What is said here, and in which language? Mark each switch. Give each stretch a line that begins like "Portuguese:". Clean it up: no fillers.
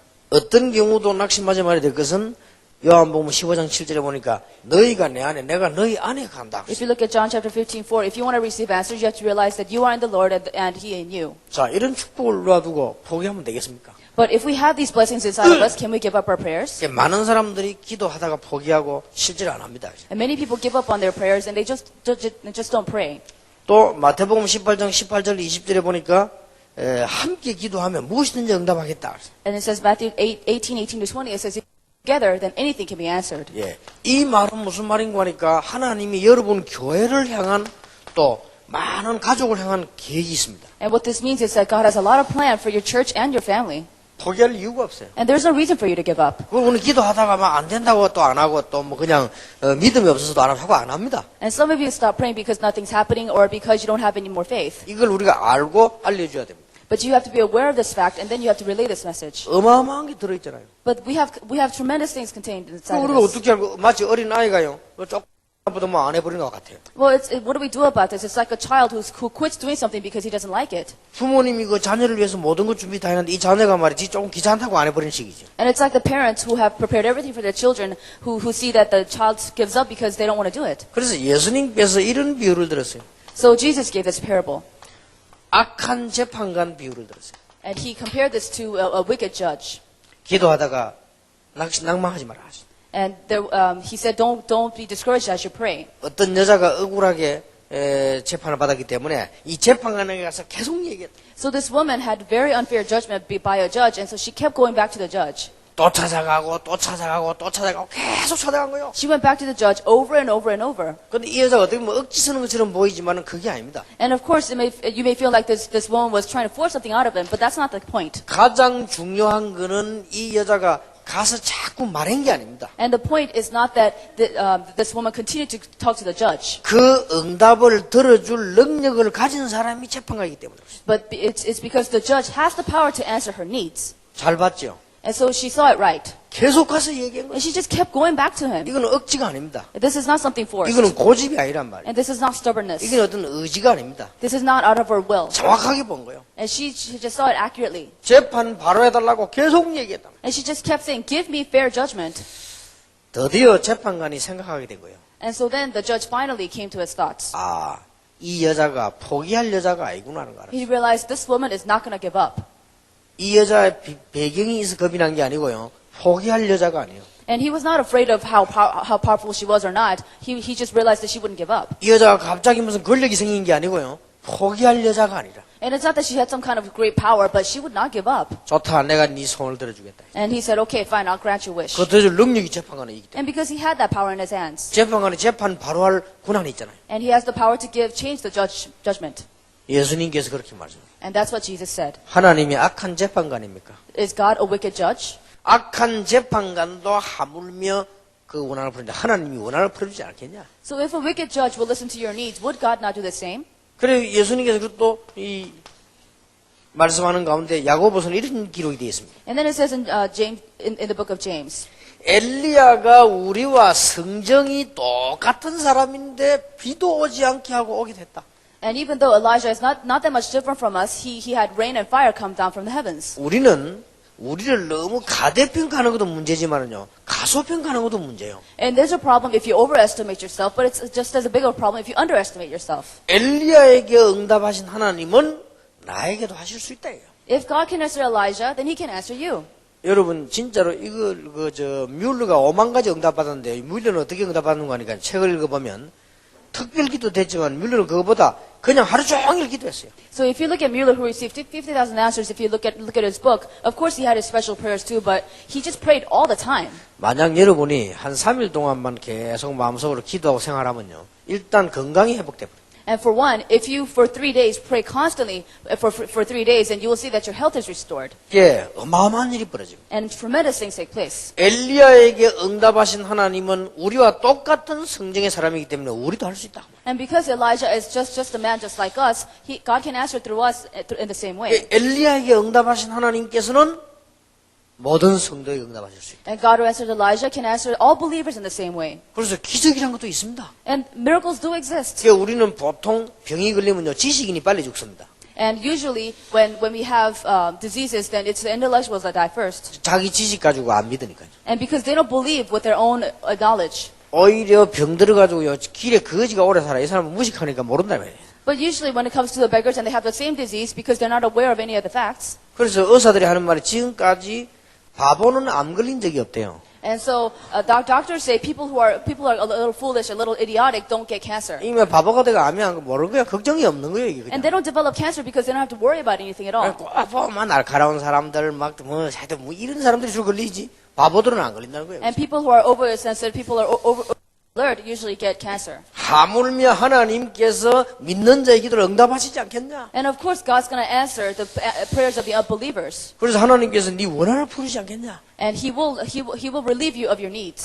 Korean: 어떤 경우도 낙심하지 말아야 될 것은 요한복음 15장 7절에 보니까 너희가 내 안에 내가 너희 안에 간다.
English: If you look at John chapter 15:4, if you want to receive answers, you have to realize that you are in the Lord and He in you.
Korean: 자, 이런 축복을 놔두고 포기하면 되겠습니까?
English: But if we have these blessings inside of us, can we give up our prayers?
Korean: 많은 사람들이 기도하다가 포기하고 실제로 안 합니다.
English: And many people give up on their prayers and they just don't pray.
Korean: 또 마태복음 18장 18절 20절에 보니까 함께 기도하면 무엇이든지 응답하겠다.
English: And it says Matthew 18:18-20, it says, together, then anything can be answered.
Korean: 예, 이 말은 무슨 말인가 하니까 하나님이 여러분 교회를 향한 또 많은 가족을 향한 계획이 있습니다.
English: And what this means is that God has a lot of plan for your church and your family.
Korean: 포기할 이유가 없어요.
English: And there's no reason for you to give up.
Korean: 우리는 기도하다가 막 안 된다고 또 안 하고 또 뭐 그냥 믿음이 없어서도 안 하고 안 합니다.
English: And some of you stop praying because nothing's happening or because you don't have any more faith.
Korean: 이걸 우리가 알고 알려줘야 됩니다.
English: But you have to be aware of this fact and then you have to relay this message.
Korean: 어마어마한 게 들어있잖아요.
English: But we have tremendous things contained inside of
Korean: 우리가
English: this.
Korean: 어떻게 알고 마치 어린 아이가요. 조금보다 뭐 안 해버리는 것 같아요.
English: Well, what do we do about this? It's like a child who quits doing something because he doesn't like it.
Korean: 부모님이 그 자녀를 위해서 모든 것 준비 다 했는데 이 자녀가 말이지 조금 귀찮다고 안 해버리는 식이죠.
English: And it's like the parents who have prepared everything for their children who see that the child gives up because they don't want to do it.
Korean: 그래서 예수님께서 이런 비유를 들었어요.
English: So Jesus gave this parable.
Korean: 악한 재판관 비유를 들었어요.
English: And he compared this to a wicked judge.
Korean: 기도하다가 낭망하지 마라.
English: And he said, don't be discouraged as you pray.
Korean: 어떤 여자가 억울하게 재판을 받았기 때문에 이 재판관에게 가서 계속 얘기했다.
English: So this woman had very unfair judgment by a judge, and so she kept going back to the judge.
Korean: 또 찾아가고 또 찾아가고 또 찾아가고 계속 찾아간 거예요.
English: She went back to the judge over and over and over.
Korean: 근데 이 여자가 어떻게 보면 억지 쓰는 것처럼 보이지만은 그게 아닙니다.
English: And of course, you may feel like this woman was trying to force something out of him, but that's not the point.
Korean: 가장 중요한 거는 이 여자가 가서 자꾸 말한 게 아닙니다.
English: And the point is not that this woman continued to talk to the judge.
Korean: 그 응답을 들어줄 능력을 가진 사람이 재판관이기 때문에.
English: But it's because the judge has the power to answer her needs.
Korean: 잘 봤죠?
English: And so she saw it right.
Korean: 계속 가서 얘기한 거예요.
English: And she just kept going back to him.
Korean: 이거는 억지가 아닙니다.
English: This is not something forced.
Korean: 이거는 고집이 아니란 말이에요.
English: And this is not stubbornness.
Korean: 이게 어떤 의지가 아닙니다.
English: This is not out of her will.
Korean: 정확하게 본 거예요.
English: And she just saw it accurately.
Korean: 재판 바로 해달라고 계속 얘기했다.
English: And she just kept saying, give me fair judgment.
Korean: 드디어 재판관이 생각하게 된 거예요.
English: And so then the judge finally came to his thoughts.
Korean: 아, 이 여자가 포기할 여자가 아니구나 하는 거 알았어요.
English: He realized this woman is not going to give up.
Korean: 이 여자의 배경이 있어 겁이 난 게 아니고요. 포기할 여자가 아니에요.
English: And he was not afraid of how powerful she was or not. He just realized that she wouldn't give up.
Korean: 이 여자가 갑자기 무슨 권력이 생긴 게 아니고요. 포기할 여자가 아니라.
English: And it's not that she had some kind of great power, but she would not give up.
Korean: 좋다, 내가 네 소원을 들어주겠다.
English: And he said, okay, fine, I'll grant your wish.
Korean: 그 들어줄 능력이 재판관에 있기 때문에.
English: And because he had that power in his hands.
Korean: 재판관이 재판 바로 할 권한이 있잖아요.
English: And he has the power to change the judgment.
Korean: 예수님께서 그렇게 말씀하셨어요.
English: And that's what Jesus said.
Korean: 하나님이 악한 재판관입니까?
English: Is God a wicked judge?
Korean: 악한 재판관도 하물며 그 원한을 풀는데 하나님이 원한을 풀어주지 않겠냐?
English: So if a wicked judge will listen to your needs, would God not do the same?
Korean: 그래 예수님께서 또 이 말씀하는 가운데 야고보서는 이런 기록이 되어 있습니다.
English: And then it says in James, in the book of James,
Korean: 엘리야가 우리와 성정이 똑같은 사람인데 비도 오지 않게 하고 오게 됐다.
English: and even though Elijah is not that much different from us, he had rain and fire come down from the heavens.
Korean: 우리는 우리를 너무 가대평가하는 것도 문제지만은요, 가소평가하는 것도 문제예요.
English: And there's a problem if you overestimate yourself, but it's just as a bigger problem if you underestimate yourself.
Korean: 엘리야에게 응답하신 하나님은 나에게도 하실 수 있다. 이거예요.
English: If God can answer Elijah, then he can answer you.
Korean: 여러분 진짜로 이걸 뮬러가 5만 가지 응답받았는데 뮬러는 어떻게 응답받는 거니까 책을 읽어보면 특별기도 됐지만 뮬러는 그거보다 그냥 하루 종일 기도했어요.
English: So if you look at Mueller, who received 50,000 answers, if you look at his book, of course he had his special prayers too, but he just prayed all the time.
Korean: 만약 여러분이 한 3일 동안만 계속 마음속으로 기도하고 생활하면요, 일단 건강이 회복돼 버려요.
English: And for one, if you for 3 days pray constantly for 3 days, then you will see that your health is restored,
Korean: 예, 어마어마한 일이 벌어집니다.
English: and tremendous things take place.
Korean: 엘리야에게 응답하신 하나님은 우리와 똑같은 성정의 사람이기 때문에 우리도 할 수 있다.
English: And because Elijah is just a man just like us, God can answer through us in the same way.
Korean: 엘리야에게 응답하신 하나님께서는 모든 성도에게 응답하실 수 있다.
English: And God who answered Elijah can answer all believers in the same way.
Korean: 그래서 기적이라는 것도 있습니다.
English: And miracles do exist.
Korean: 그러니까 우리는 보통 병이 걸리면요, 지식인이 빨리 죽습니다.
English: And usually when we have diseases, then it's the intellectuals that die first.
Korean: 자기 지식 가지고 안 믿으니까요.
English: And because they don't believe with their own knowledge.
Korean: 오히려 병 들어가지고요, 길에 거지가 오래 살아. 이 사람은 무식하니까 모른다 말이에요.
English: But usually when it comes to the beggars and they have the same disease because they're not aware of any of the facts.
Korean: 그래서 의사들이 하는 말이 지금까지 바보는 암 걸린 적이 없대요.
English: And so doctors say people who are a little foolish, a little idiotic don't get cancer.
Korean: 이미 바보가 돼가 암이 안 모르는 거야. 걱정이 없는 거예요, 이게.
English: And they don't develop cancer because they don't have to worry about anything at all.
Korean: 꼭 보면 날카로운 사람들, 하여튼 이런 사람들이 주로 걸리지. 바보들은 안 걸린다는 거예요.
English: And people who are oversensitive, people who are over alert usually get cancer.
Korean: 하물며 하나님께서 믿는 자의 기도를 응답하시지 않겠냐?
English: And of course, God's going to answer the prayers of the unbelievers.
Korean: 그래서 하나님께서 네 원한을 풀으시지 않겠냐?
English: And he will relieve you of your needs.